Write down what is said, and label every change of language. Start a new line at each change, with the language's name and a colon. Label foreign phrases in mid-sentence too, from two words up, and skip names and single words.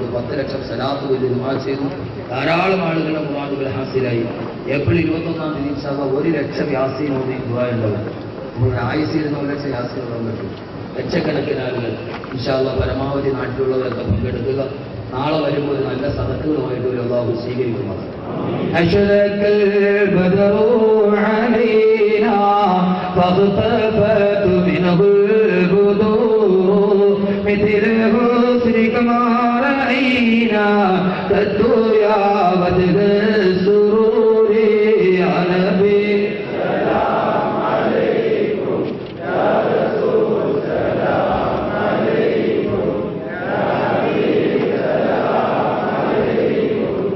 Malayalam: 10 ലക്ഷം സലാത്ത് വലിയ ദുആ ചെയ്തു. ധാരാളം ആളുകളുടെ മുറാദുകൾ ഹാസിലായി. ഏപ്രിൽ 21-ാം തീയതി
Arabic: إن شاء الله
Malayalam: 1 ലക്ഷം യാസീൻ ഓതി ദുആ ഉണ്ടാവും. നമ്മൾ ആയുസിൽ 1 ലക്ഷം യാസീൻ ഓതാൻ പറ്റും. ലക്ഷക്കണക്കിന് ആളുകൾ
Arabic: إن شاء الله
Malayalam: പരമാവധി നാട്ടിലുള്ളവരൊക്കെ പങ്കെടുക്കുക. നാളെ വരുമ്പോൾ നല്ല സദഖകളുമായിട്ട് ഒരു അല്ലാഹു സ്വീകരിക്കുമാറാണ്.
Arabic: أشرق البدر علينا فاختفت منه البدور مثل حسنك ما رأينا قد يا بدر السرور يا نبي سلام عليكم يا رسول سلام عليكم يا حبيب سلام عليكم